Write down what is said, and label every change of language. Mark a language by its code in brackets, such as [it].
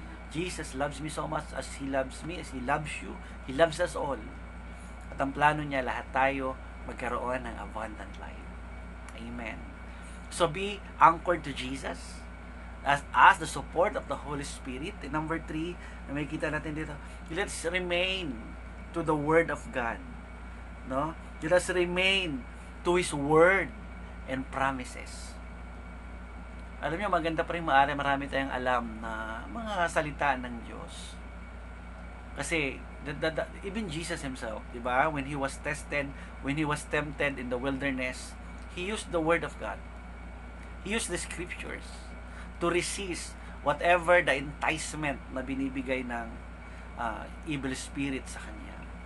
[en] Jesus loves me so much as He loves me, as He loves you. He loves us all. [tl] At ang plano niya, lahat tayo magkaroon ng abundant life. [en] Amen. So be anchored to Jesus. As the support of the Holy Spirit. And number 3, [tl] na may kita natin dito, [en] let's remain to the Word of God. No? Let us remain to His Word and promises. [tl] Alam niyo, maganda pa rin marami tayong alam na mga salita ng Diyos. [en] Kasi, even Jesus Himself, [tl] di ba? [en] When He was tested, when He was tempted in the wilderness, He used the Word of God. He used the Scriptures to resist whatever the enticement [tl] na binibigay ng evil spirit sa Kanya.